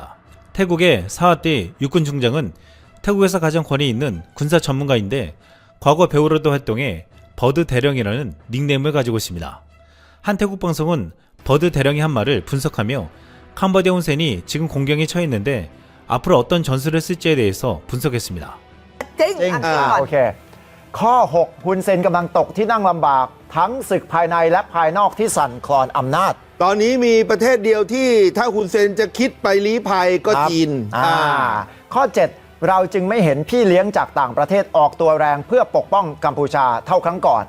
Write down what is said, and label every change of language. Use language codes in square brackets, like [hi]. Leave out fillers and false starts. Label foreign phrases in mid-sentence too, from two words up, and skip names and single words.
[ko] 태국의 사와띠 육군 중장은 태국에서 가장 권위 있는 군사 전문가인데 과거 배우로도 활동해 버드 대령이라는 닉네임을 가지고 있습니다. 한 태국 방송은 버드 대령이 한 말을 분석하며 캄보디아 훈센이 지금 공경에 처했는데 앞으로 어떤 전술을 쓸지에 대해서 분석했습니다. [th] จริง จริง อ่ะก่อน โอเค ข้อ 6 ฮุนเซนกำลังตกที่นั่งลำบาก ทั้งศึกภายในและภายนอกที่สั่นคลอนอำนาจ ตอนนี้มีประเทศเดียวที่ถ้าคุณเซนจะคิดไปลี้ภัยก็ ครับ จีน ข้อ 7 เราจึงไม่เห็นพี่เลี้ยงจากต่างประเทศออกตัวแรงเพื่อปกป้องกัมพูชาเท่าครั้งก่อน